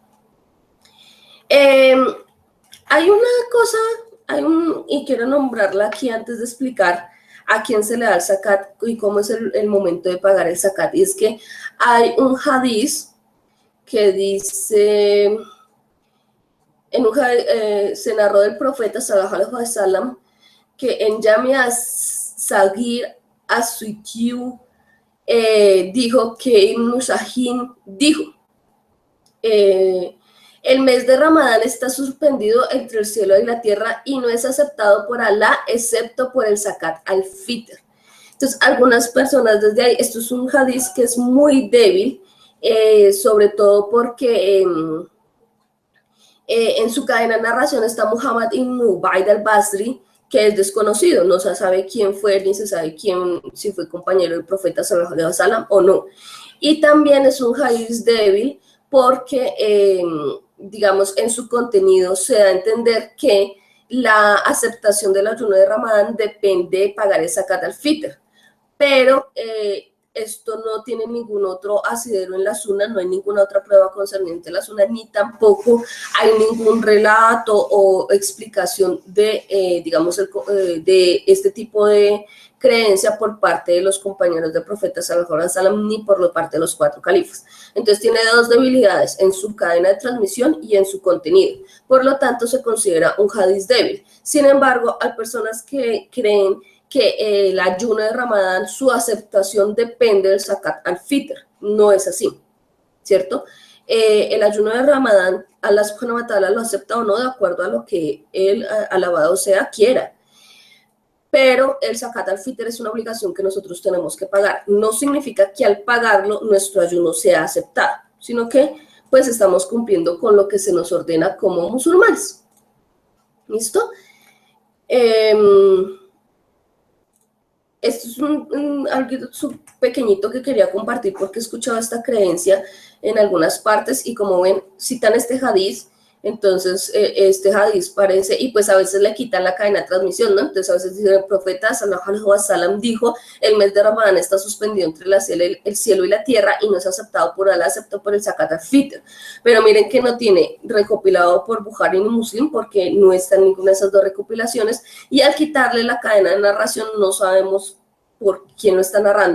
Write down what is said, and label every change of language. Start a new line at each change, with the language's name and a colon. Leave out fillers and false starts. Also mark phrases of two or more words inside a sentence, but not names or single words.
Spanish: Hay una cosa, y quiero nombrarla aquí antes de explicar a quién se le da el zakat y cómo es el momento de pagar el zakat. Y es que hay un hadiz que dice, se narró del profeta
Arabic: صلى الله عليه وسلم
Spanish: que en Jamia Sagir As-Suitiu dijo que Ibn Shahin dijo, el mes de Ramadán está suspendido entre el cielo y la tierra y no es aceptado por Alá excepto por el
Arabic: زكاة الفطر.
Spanish: Entonces, algunas personas desde ahí, esto es un hadiz que es muy débil, sobre todo porque en su cadena de narración está Muhammad ibn Ubaid al-Basri, que es desconocido, no se sabe quién fue, ni se sabe si fue compañero del profeta
Arabic: صلى الله عليه وسلم
Spanish: o no. Y también es un hadiz débil porque, digamos, en su contenido se da a entender que la aceptación del ayuno de Ramadán depende de pagar el
Arabic: زكاة الفطر,
Spanish: pero esto no tiene ningún otro asidero en la Suna, no hay ninguna otra prueba concerniente a la Suna, ni tampoco hay ningún relato o explicación de, digamos, de este tipo de creencia por parte de los compañeros del profeta
Arabic: صلى الله عليه وسلم,
Spanish: ni por parte de los 4 califas. Entonces tiene 2 debilidades, en su cadena de transmisión y en su contenido. Por lo tanto, se considera un hadiz débil. Sin embargo, hay personas que creen que el ayuno de Ramadán, su aceptación depende del
Arabic: زكاة الفطر.
Spanish: No es así, ¿cierto? El ayuno de Ramadán,
Arabic: الله سبحانه وتعالى
Spanish: lo acepta o no de acuerdo a lo que él, alabado sea, quiera. Pero el
Arabic: زكاة الفطر
Spanish: es una obligación que nosotros tenemos que pagar. No significa que al pagarlo nuestro ayuno sea aceptado, sino que pues estamos cumpliendo con lo que se nos ordena como musulmanes. ¿Listo? Esto es algo pequeñito que quería compartir porque he escuchado esta creencia en algunas partes y como ven, citan este hadiz, entonces este hadiz parece, y pues a veces le quitan la cadena de transmisión, ¿no? Entonces a veces dice el profeta
Arabic: صلى الله عليه وسلم
Spanish: dijo, el mes de Ramadán está suspendido entre el cielo y la tierra y no es aceptado por Alá, excepto por el
Arabic: زكاة الفطر.
Spanish: Pero miren que no tiene recopilado por Bukhari ni Muslim porque no está en ninguna de esas 2 recopilaciones y al quitarle la cadena de narración no sabemos por quién lo está narrando.